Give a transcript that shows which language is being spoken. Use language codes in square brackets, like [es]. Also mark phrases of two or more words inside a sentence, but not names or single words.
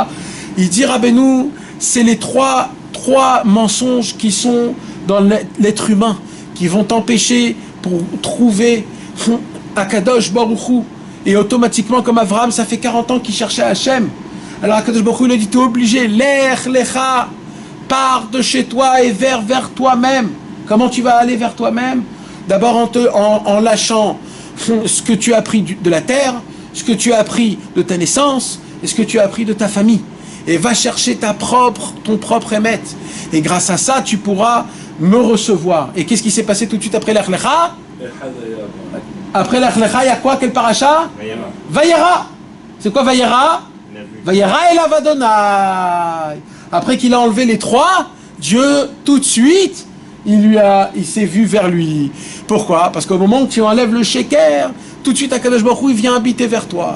[fr] Il dit Rabbeinu, c'est les trois mensonges qui sont dans l'être humain, qui vont t'empêcher pour trouver Akadosh Baruch Hu. Et automatiquement, comme Avraham, ça fait 40 ans qu'il cherchait Hachem. Alors Akadosh Baruch Hu, il a dit, t'es obligé, [he] לך לך, [fr] pars de chez toi et vers toi-même. Comment tu vas aller vers toi-même? D'abord en lâchant ce que tu as appris de la terre, ce que tu as appris de ta naissance, et ce que tu as appris de ta famille. Et va chercher ton propre émet. Et grâce à ça, tu pourras me recevoir. Et qu'est-ce qui s'est passé tout de suite après lech lecha? Après lech lecha, il y a quoi? Quel paracha? Vayera. C'est quoi Vayera? [he] וירא אל אדני. [fr] Après qu'il a enlevé les trois, Dieu, tout de suite, il s'est vu vers lui. Pourquoi? Parce qu'au moment où tu enlèves le sheker, tout de suite, Akadosh Baruch Hu, il vient habiter vers toi.